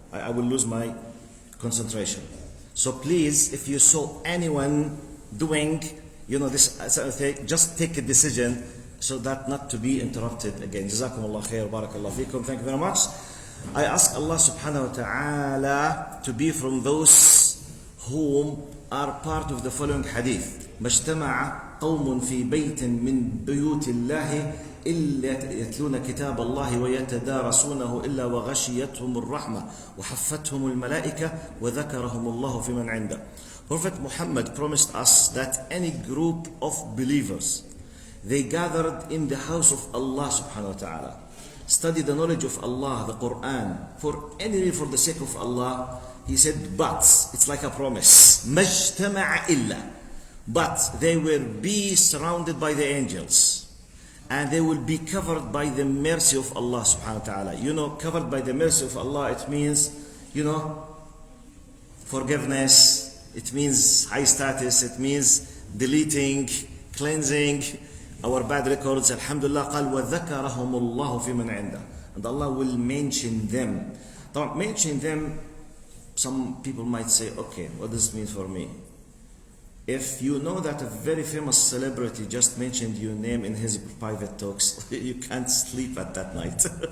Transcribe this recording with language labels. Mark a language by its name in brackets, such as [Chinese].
[English] I will lose my concentration. So please, if you saw anyone doing, just take a decision so that not to be interrupted again. Jazakumullah khair, barakallah fikum. Thank you very much. I ask Allah subhanahu wa ta'ala to be from those whom are part of the following hadith. [Arabic] مجتمع قوم في بيت من بيوت الله إلا يتلون كتاب الله ويتدارسونه إلا وغشيتهم الرحمة وحفتهم الملائكة وذكرهم الله في من عنده. [English] Prophet Muhammad promised us that any group of believers, they gathered in the house of Allah subhanahu wa ta'ala, study the knowledge of Allah, the Quran, for the sake of Allah. He said, but, it's like a promise. [Arabic] مَجْتَمَعَ إِلَّا. [English] But they will be surrounded by the angels. And they will be covered by the mercy of Allah subhanahu wa ta'ala. Covered by the mercy of Allah, it means, forgiveness. It means high status. It means deleting, cleansing our bad records. Alhamdulillah, [Arabic] قال وَذَكَرَهُمُ اللَّهُ فِي مَنْ عِنْدَهُ. [English] And Allah will mention them. Now, mention them, some people might say, okay, what does this mean for me? If you know that a very famous celebrity just mentioned your name in his private talks, you can't sleep at that night.